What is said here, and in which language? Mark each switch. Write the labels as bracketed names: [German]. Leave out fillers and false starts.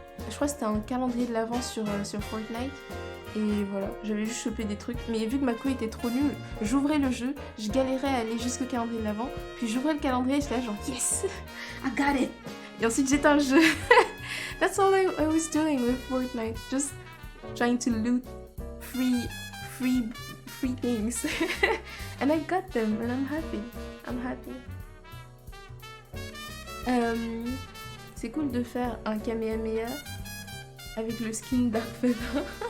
[French] Je crois que c'était un calendrier de l'Avent sur Fortnite. Et voilà, j'avais juste chopé des trucs. Mais vu que ma co était trop nulle, j'ouvrais le jeu, je galérais à aller jusqu'au calendrier de l'Avent. Puis j'ouvrais le calendrier et j'étais là genre [English] yes, I got it. [French] Et ensuite j'éteins le jeu. [English] That's all I was doing with Fortnite. Just trying to loot free free things. And I got them and I'm happy. I'm happy. [French] C'est cool de faire un Kamehameha avec le skin Dark Feather.